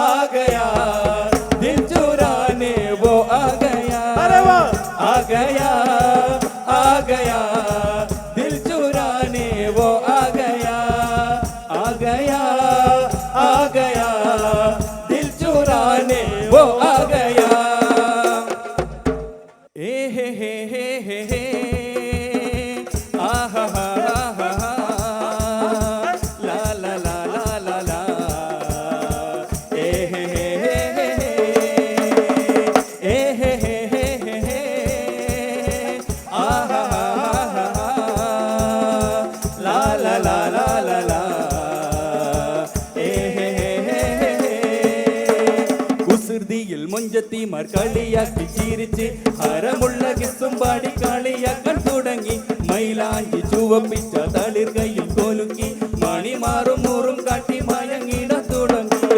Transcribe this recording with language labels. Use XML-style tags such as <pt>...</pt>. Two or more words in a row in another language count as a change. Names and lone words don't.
<hi>गया दिल चुराने वो आ गया, आ गया आ गया दिल चुराने वो आ गया, आ गया आ गया दिल चुराने वो आ गया। ए हे आ हा हा हा ला ला ला ला ला ला ए हे आ हा हा ला ला ला ला ला ला</hi> <ml>ए കുസൃതിയിൽ മൊഞ്ചത്തിമാർ കളിയാക്കി ചിരിച്ച് ഹരമുള്ള കിസ്സും പാടി കളിയാക്കാൻ തുടങ്ങി, മൈലാഞ്ചി ചുവപ്പിച്ച തളിർകയിൽ കൊലുക്കി മണിമാറും നൂറും കാട്ടി മയങ്ങിടാൻ തുടങ്ങി.</ml>